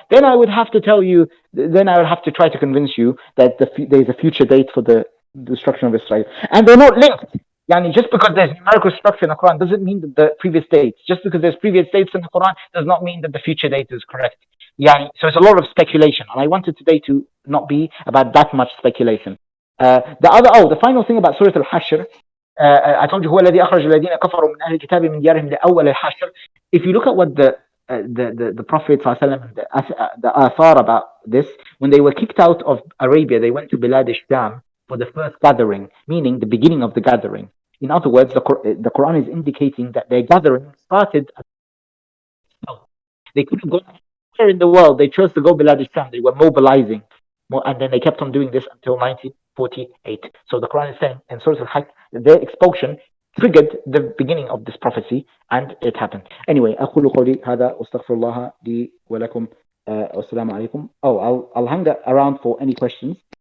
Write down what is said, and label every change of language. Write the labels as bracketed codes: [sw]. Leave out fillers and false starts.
[en] Then I would have to try to convince you that there is a future date for the destruction of Israel. And they're not linked. Just because there's numerical structure in the Quran doesn't mean that the previous dates. Just because there's previous dates in the Quran does not mean that the future date is correct. So it's a lot of speculation. And I wanted today to not be about that much speculation. The final thing about Surah Al-Hashr, I told you, [ar] هو الذي أخرج الذين كفروا من أهل الكتاب من ديارهم لأول الحشر. [en] If you look at what the Prophet ﷺ, the athar about this, when they were kicked out of Arabia, they went to Bilad al-Sham for the first gathering, meaning the beginning of the gathering. In other words, the Quran is indicating that their gathering started. They couldn't go anywhere in the world. They chose to go Bilad al-Sham. They were mobilizing, and then they kept on doing this until 1948. So the Quran is saying in Surah Al-Hajj, their expulsion triggered the beginning of this prophecy, and it happened. [ar] Anyway, أقول قولي هذا واستغفر الله لي ولكم والسلام عليكم. [en] I'll hang around for any questions.